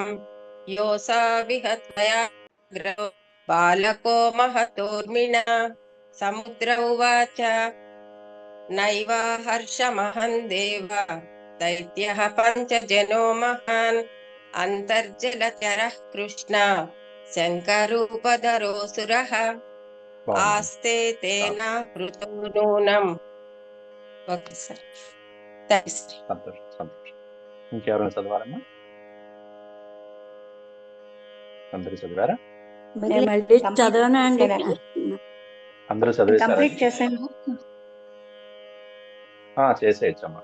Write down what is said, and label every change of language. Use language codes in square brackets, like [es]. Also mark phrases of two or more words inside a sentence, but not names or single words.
[sa] योऽसा विहत्वया बालको महतोर्मिणा समुद्र उवाच नैवा हर्षमहं देव दैत्यः पञ्चजनो महान् अन्तर्जलचरः कृष्णा शङ्करूपधरोऽसुरः आस्ते तेन कृतो नूनम्. [en] okay sir, thanks. [te] సంతోషం సంతోషం. ఇంకెవరైనా చదవాలమ్మా? అందరూ చదివారా? మళ్ళీ చదవనా అండి? అందరూ చదివేశారా? కంప్లీట్ చేశాను. చేసేయచ్చమ్మా.